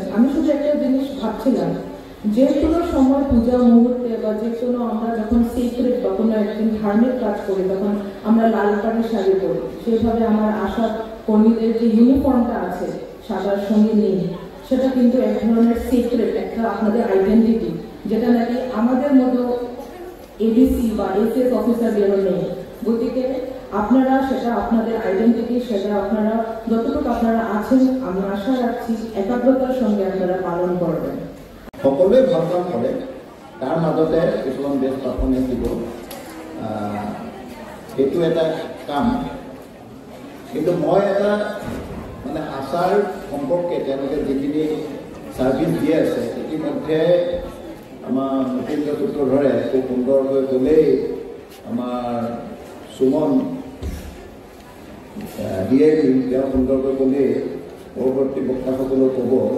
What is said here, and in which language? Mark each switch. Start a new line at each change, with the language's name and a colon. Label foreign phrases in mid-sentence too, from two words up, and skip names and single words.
Bangla: আমি শুধু একটা জিনিস ভাবছিলাম, যে কোনো সময় পূজা মুহূর্তে বা যে কোনো আমরা যখন সিক্রেট বা কোনো একদিন ধার্মিক কাজ করি তখন আমরা লাল পাড়ের শাড়ি পরি, সেভাবে আমার আশা কর্মীদের যে ইউনিফর্মটা আছে সাদার সঙ্গে নীল, সেটা কিন্তু এক ধরনের সিক্রেট, একটা আপনাদের আইডেন্টিটি, যেটা নাকি আমাদের মতো এডিসি বা এসএস অফিসারদেরও নেই। গতিকে আপনারা সেটা আপনাদের আইডেন্টিটি, সেটা আপনারা যতটুকু আপনারা আছেন আমরা আশা রাখছি একাগ্রতার সঙ্গে আপনারা পালন করবেন।
Assamese: সকলোৱে ভাল কাম কৰে, তাৰ মাজতে কিছুমান
English: best performance
Assamese: দিব, সেইটো এটা কাম। কিন্তু মই এটা মানে আশাৰ সম্পৰ্কে তেওঁলোকে যিখিনি ছাৰ্ভিচ দি আছে ইতিমধ্যে আমাৰ মতীন্দ্ৰ সূত্ৰধৰে খুব সুন্দৰকৈ ক'লেই, আমাৰ সুমন ডিএমই তেওঁ সুন্দৰকৈ ক'লেই, পৰৱৰ্তী বক্তাসকলেও ক'ব।